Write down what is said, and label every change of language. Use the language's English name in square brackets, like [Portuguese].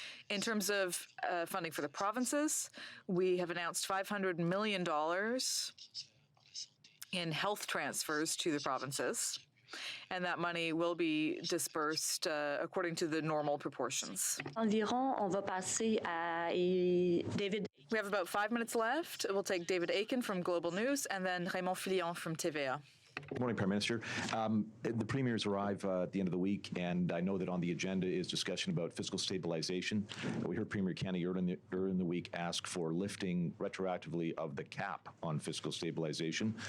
[English] In terms of funding for the provinces, we have announced $500 million in health transfers to the provinces, and that money will be dispersed according to the normal proportions. [French] Environ, on va passer à David. [English] We have about 5 minutes left. We'll take David Aiken from Global News and then Raymond Fillon from TVA. Good morning, Prime Minister. The premiers arrive at the end of the week, and I know that on the agenda is discussion about fiscal stabilization. We heard Premier Kenney earlier in the week ask for lifting retroactively of the cap on fiscal stabilization.